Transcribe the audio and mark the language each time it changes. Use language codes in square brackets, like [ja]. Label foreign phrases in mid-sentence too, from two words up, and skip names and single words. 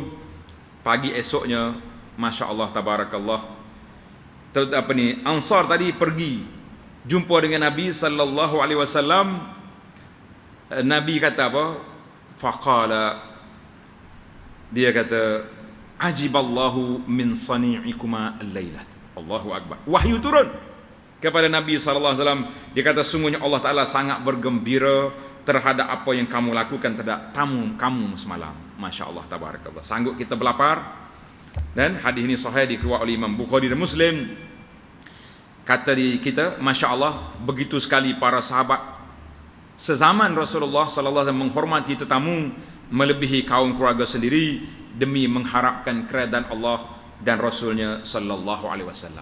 [ms] Pagi esoknya, [ar] ما شاء الله تبارك الله, [ms] Ansar tadi pergi jumpa dengan Nabi [ar] صلى الله عليه وسلم. [ms] Nabi kata apa? Faqala, dia kata, [ar] عجب الله من صنيعكما الليلة. الله أكبر. [ms] Wahyu turun kepada Nabi [ar] صلى الله عليه وسلم. [ms] Dia kata, sungguhnya Allah Taala sangat bergembira terhadap apa yang kamu lakukan terhadap tamu kamu semalam. [ar] ما شاء الله تبارك الله. [ms] Sanggup kita berlapar. Dan hadis ini sahih dikeluarkan oleh Imam Bukhari dan Muslim. Kata kita, [ar] ما شاء الله, [ms] begitu sekali para sahabat sezaman Rasulullah [ar] صلى الله عليه وسلم [ms] menghormati tetamu melebihi kaum keluarga sendiri demi mengharapkan keredaan Allah dan Rasulnya [ar] صلى الله عليه وسلم.